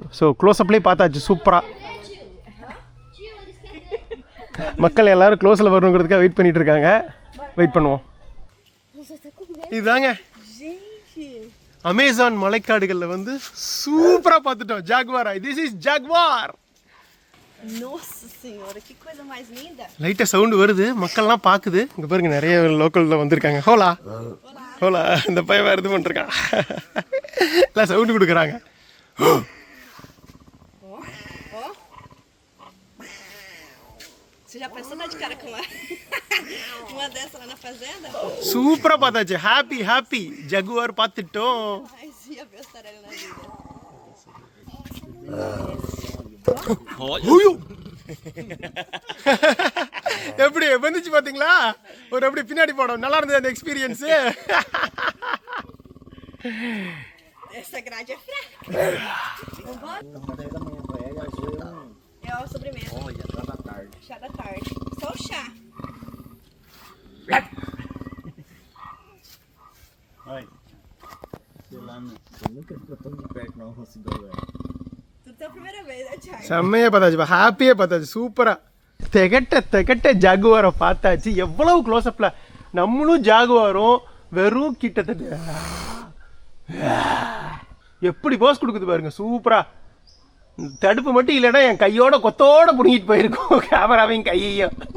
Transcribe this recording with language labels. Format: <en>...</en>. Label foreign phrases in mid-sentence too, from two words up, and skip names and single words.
<ta>ஸோ க்ளோஸ்அப்லேயே பார்த்தாச்சு சூப்பராக. மக்கள் எல்லாரும் க்ளோஸில் வரணுங்கிறதுக்காக வெயிட் பண்ணிட்டு இருக்காங்க. வெயிட் பண்ணுவோம். இதுதாங்க அமேசான் மலைக்காடுகளில் வந்து சூப்பராக பார்த்துட்டோம் ஜாகுவாரா.</ta> <en>This is Jaguar.</en> <pt>Nossa senhora, que coisa mais linda.</pt> <ta>லைட்டாக சவுண்டு வருது, மக்கள்லாம் பார்க்குது. இங்கே பாருங்க, நிறைய லோக்கலில் வந்திருக்காங்க.</ta> <es>Hola hola,</es> <ta>இந்த பையன் வேறு இது பண்ணிருக்கான். எல்லாம் சவுண்டு கொடுக்குறாங்க.</ta> <pt>Você já pensou dar de cara com uma dessa lá na fazenda?</pt> <ta>சூப்பராக பார்த்தாச்சு.</ta> <en>happy happy,</en> <ta>ஜகுவார் பார்த்துட்டோம்.</ta> <pt>Mas ia ver essa tarela na vida.</pt> <ta>எப்படி வந்துச்சு பார்த்தீங்களா? ஒரு எப்படி பின்னாடி போடும். நல்லா இருந்தது அந்த எக்ஸ்பீரியன்ஸு.</ta> <pt>Essa grade é fraca. É a sobremesa. Olha, chá da tarde. Chá da tarde. Só o chá. Ai. Sei lá, eu nunca ficou tão de perto não, igual ela. Tudo é a primeira vez, né, Thiago?</pt> <ta>செம்மையாக பார்த்தாச்சு, ஹாப்பியாக பார்த்தாச்சு, சூப்பராக. திகட்ட ஜாகுவாரை பார்த்தாச்சு. எவ்வளவு க்ளோஸ்அப்பில் நம்மளும் ஜாகுவாரும் வெறும் கிட்டத்தட்ட எப்படி போஸ் கொடுக்குது பாருங்க, சூப்பராக. தடுப்பு மட்டும் இல்லைன்னா என் கையோட கொத்தோட பிடிங்கிட்டு போயிருக்கோம் கேமராவையும் கையையும்.</ta>